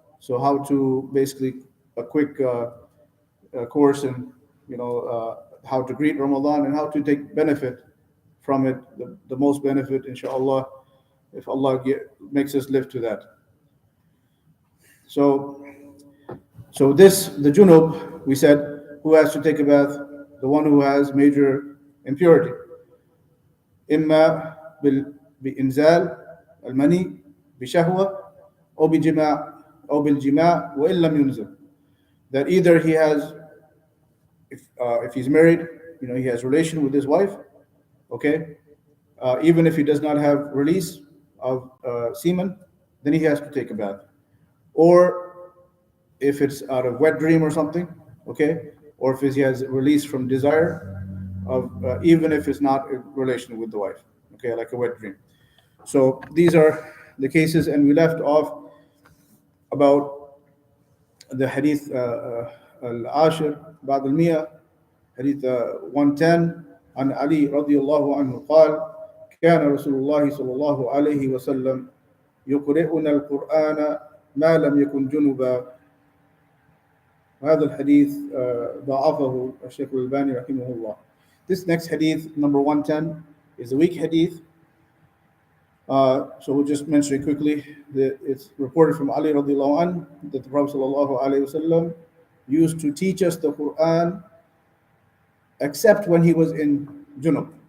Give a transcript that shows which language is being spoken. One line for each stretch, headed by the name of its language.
English: So how to basically a quick course in how to greet Ramadan and how to take benefit from it, the most benefit, inshallah, if Allah makes us live to that. So this, the junub, we said, who has to take a bath? The one who has major impurity.
Arabic: إما بإنزال المني بشهوة أو بجماع أو بالجماع وإن لم ينزل.
English: That either he has, if he's married, he has relation with his wife, okay, even if he does not have release of semen, then he has to take a bath. Or if it's out of wet dream or something, okay, or if he has release from desire of even if it's not a relation with the wife, okay, like a wet dream. So these are the cases, and we left off about the hadith al-ashir
Arabic: بعد المئة, hadith 110, عن علي رضي الله عنه قال كان رسول الله صلى الله عليه وسلم يقرئنا القرآن ما لم يكن جنبا. هذا الحديث ضعفه الشيخ الألباني رحمه الله.
English: This next hadith, number 110, is a weak hadith. So we'll just mention it quickly. It's reported from Ali radiallahu anhu that the Prophet sallallahu alaihi wasallam used to teach us the Quran except when he was in junub.